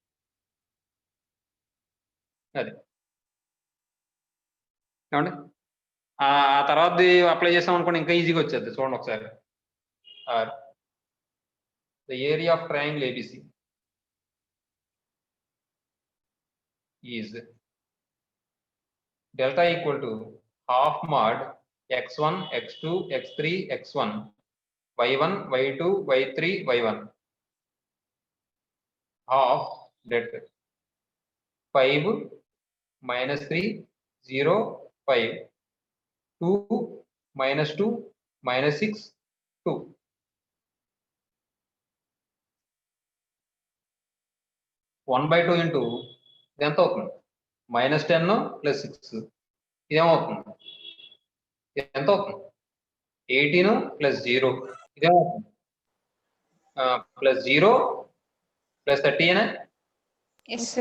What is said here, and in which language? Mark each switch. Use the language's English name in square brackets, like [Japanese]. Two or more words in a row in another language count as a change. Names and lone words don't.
[Telugu] అది ఏమండి ఆ తర్వాత అప్లై చేసాం అనుకోండి ఇంకా ఈజీగా వచ్చేది. చూడండి ఒకసారి [English] the area of triangle ABC is delta equal to half mod x1 x2 x3 x1 y1 y2 y3 y1 half that [Telugu] 5 -3 0 5 2 -2 -6 2 1/2 ఇంటూ ఇది ఎంత అవుతుంది -10 ప్లస్ 6 ఇదేమవుతుంది ఎంత అవుతుంది 18 ప్లస్ 0 ఇదేమవుతుంది ప్లస్ 0 ప్లస్ 30 అనే. [English] Yes, sir.